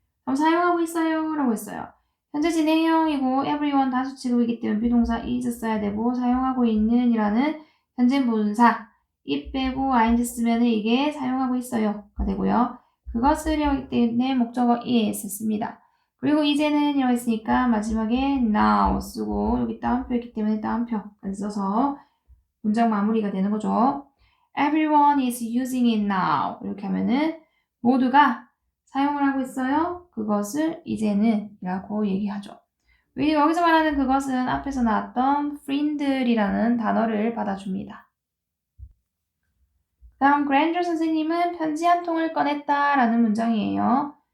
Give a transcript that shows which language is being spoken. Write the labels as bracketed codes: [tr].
[ko] 다음 사용하고 있어요 라고 했어요. 현재 진행형이고 everyone 다수 취급이기 때문에 비동사 is 써야 되고 사용하고 있는 이라는 현재 분사 이 빼고 ing 쓰면 이게 사용하고 있어요가 되고요. 그것을 하기 때문에 목적어 is 씁니다. 그리고 이제는 이라고 했으니까 마지막에 now 쓰고 여기 따옴표였기 때문에 따옴표까지 써서 문장 마무리가 되는 거죠. [en] Everyone is using it now. [ko] 이렇게 하면은 모두가 사용을 하고 있어요. 그것을 이제는 이라고 얘기하죠. 여기서 말하는 그것은 앞에서 나왔던 friend이라는 단어를 받아줍니다. 다음 그랜저 선생님은 편지 한 통을 꺼냈다 라는 문장이에요.